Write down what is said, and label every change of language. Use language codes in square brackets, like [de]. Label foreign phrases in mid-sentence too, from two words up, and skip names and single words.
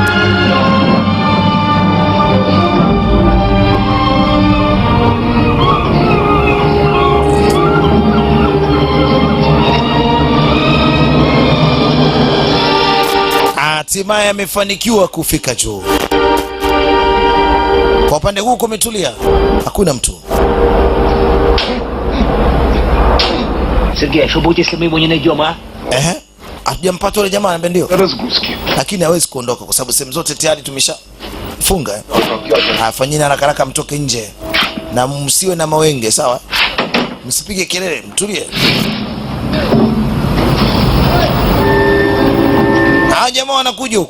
[sw] Hatimaye amefanikiwa kufika juu. Kwa upande huu kumetulia, hakuna mtu. Sergei, [ru] что будет, если мы его не найдем, а? [sw] Hatujampata yule jamaa anambia ndio. Lakini hawezi kuondoka kwa sababu sehemu zote tayari tumeshafunga. Afanyeni haraka mtoke nje. Na msiwe na mawenge, sawa? Msipige kelele, mtulie. Jamaa wanakuja huko.